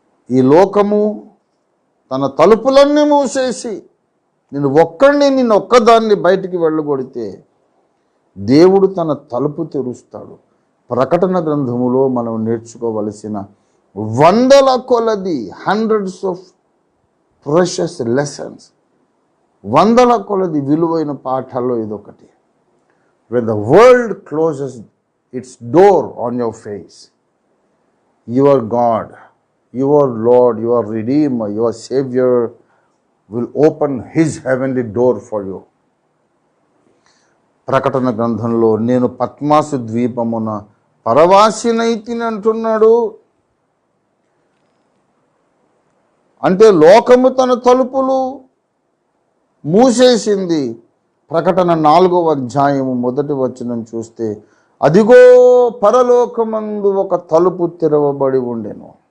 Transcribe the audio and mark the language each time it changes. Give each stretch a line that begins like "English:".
Telugu: ఈ లోకము తన తలుపులన్నీ మూసేసి నిన్ను ఒక్కదాన్ని బయటికి వెళ్ళగొడితే దేవుడు తన తలుపు తెరుస్తాడు. ప్రకటన గ్రంథములో మనం నేర్చుకోవలసిన వందల కొలది,
English: hundreds of precious lessons,
Telugu: వందల కొలది విలువైన పాఠాల్లో ఇదొకటి.
English: when the world closes its door on your face, your God, your Lord, your Redeemer, your Savior will open His heavenly door for you.
Telugu: ప్రకటన గ్రంథంలో నేను పద్మాసు ద్వీపమున పరవాసినైతిని అంటున్నాడు. అంటే లోకము తన తలుపులు మూసేసింది. ప్రకటన 4వ అధ్యాయము 1వ వచనం చూస్తే, అదిగో పరలోకమందు ఒక తలుపు తెరవబడి ఉండెను.